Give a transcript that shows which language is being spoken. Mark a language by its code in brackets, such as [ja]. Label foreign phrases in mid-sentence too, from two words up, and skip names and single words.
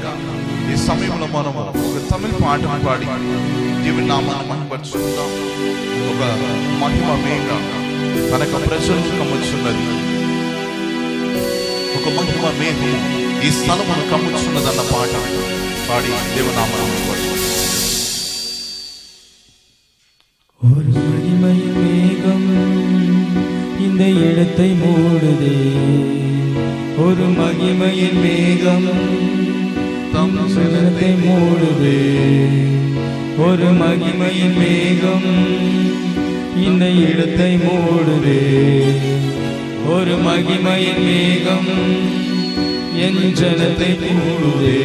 [te] ఈ సమయంలో మనం ఒక తమిళ పాటను పాడి దేవుని నామాన్ని మహిమపరుచుకుందాం. ఒక మహిమ మేఘ తనక ప్రజలకు కమ్ముచున్నది. ఒక మహిమ మేఘము ఈ స్థలమును కమ్ముచున్నదన్న పాట పాడి దేవుని నామాన్ని మహిమపరుచుకుందాం. [ta] ஒரு மகிமை மேகம் இந்த இடத்தை மூடுதே, ஒரு மகிமையின் மேகம் இடத்தை மூடுதே, ஒரு மகிமையின் மேகம் இந்த இடத்தை மூடுதே, ஒரு மகிமையின் மேகம் என் ஜனத்தை மூடுதே.